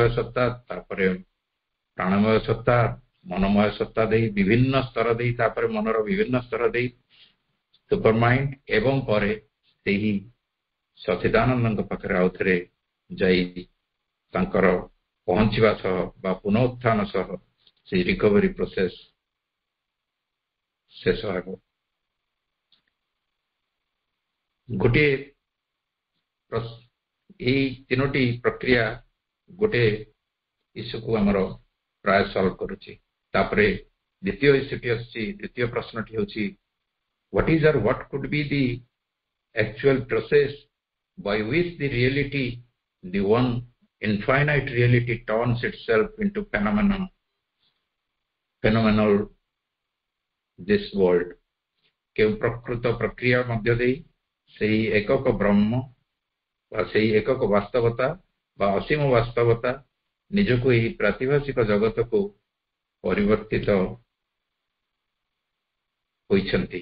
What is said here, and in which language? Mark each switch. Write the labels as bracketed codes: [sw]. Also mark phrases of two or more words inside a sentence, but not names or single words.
[or] ସତ୍ତା, ତାପରେ ପ୍ରାଣମୟ ସତ୍ତା, ମନମୟ ସତ୍ତା ଦେଇ ବିଭିନ୍ନ ସ୍ତର ଦେଇ, ତାପରେ ମନର ବିଭିନ୍ନ ସ୍ତର ଦେଇ [en] super mind, [or] ଏବଂ ପରେ ସେହି ସଚିଦାନନ୍ଦଙ୍କ ପାଖରେ ଆଉ ଥରେ ଯାଇ ତାଙ୍କର ପହଞ୍ଚିବା ସହ ବା ପୁନଃଉତ୍ଥାନ ସହ ସେଇ [en] recovery process [or] ଶେଷ ହେବ। ଗୋଟିଏ ଏଇ ତିନୋଟି ପ୍ରକ୍ରିୟା ଗୋଟେ ଇସ୍ୟୁକୁ ଆମର ପ୍ରାୟ ସଲ୍ଭ କରୁଛି। ତାପରେ ଦ୍ୱିତୀୟ ଇସ୍ୟୁଟି ଆସୁଛି, ଦ୍ୱିତୀୟ ପ୍ରଶ୍ନଟି ହେଉଛି [en] what could be the actual process by which the reality, the one infinite reality, turns itself into phenomenal this world। [or] କେଉଁ ପ୍ରକୃତ ପ୍ରକ୍ରିୟା ମଧ୍ୟ ଦେଇ ସେହି ଏକକ ବ୍ରହ୍ମ ବା ସେହି ଏକକ ବାସ୍ତବତା ବା ଅସୀମ ବାସ୍ତବତା ନିଜକୁ ଏହି ପ୍ରାତିଭାସିକ ଜଗତକୁ ପରିବର୍ତ୍ତିତ ହୋଇଛନ୍ତି।